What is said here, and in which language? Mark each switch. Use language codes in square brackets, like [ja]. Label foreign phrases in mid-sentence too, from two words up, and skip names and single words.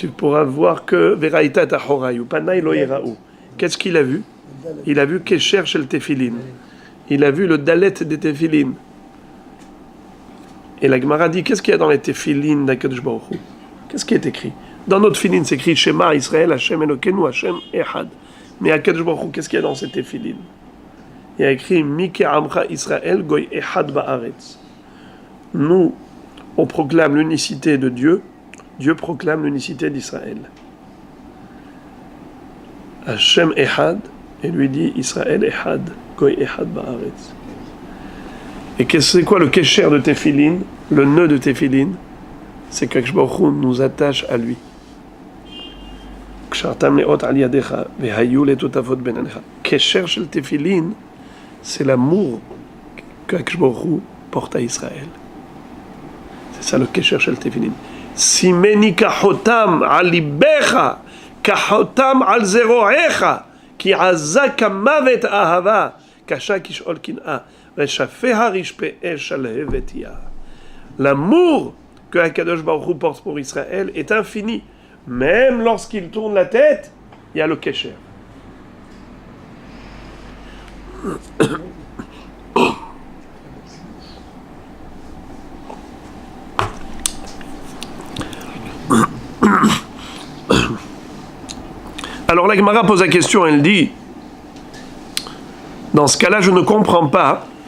[fr] tu pourras voir que [he] וראית אחורי ופני לא יראו. [fr] Qu'est-ce qu'il a vu? Il a vu [he] קשר של תפילין. [fr] Il a vu le dalet des Tefilin. Et la Gemara dit, qu'est-ce qu'il y a dans les Tefilin d' [he] הקדוש ברוך הוא? [fr] Qu'est-ce qui est écrit? Dans notre Tefilin, c'est écrit [he] שמע ישראל ה׳ אלוקינו ה׳ אחד. [fr] Mais [he] הקדוש ברוך הוא, [fr] qu'est-ce qu'il y a dans ces Tefilin? Il y a écrit [he] מי כעמך ישראל גוי אחד בארץ. [fr] Nous, on proclame l'unicité de Dieu. Dieu proclame l'unicité d'Israël. [he] ה׳ אחד, [fr] et lui dit [he] ישראל אחד גוי אחד בארץ. [fr] Et c'est quoi le kesher de Tefilin, le nœud de Tefilin? C'est qu' [he] הקדוש ברוך הוא [fr] nous attache à lui. [he] וקשרתם לאות על ידך והיו לטטפת בין עיניך. קשר של תפילין, [fr] c'est l'amour qu' [he] הקדוש ברוך הוא [fr] porte à Israël. C'est ça le [he] קשר של תפילין. שימני כחותם על לבך כחותם על זרועך כי עזה כמות אהבה קשה כשאול קנאה. [fr] L'amour que [he] הקדוש ברוך הוא [fr] porte pour Israël est infini. Même lorsqu'il tourne la tête, il y a le kesher. Alors la Gemara pose la question, elle dit, dans ce cas-là, je ne comprends pas.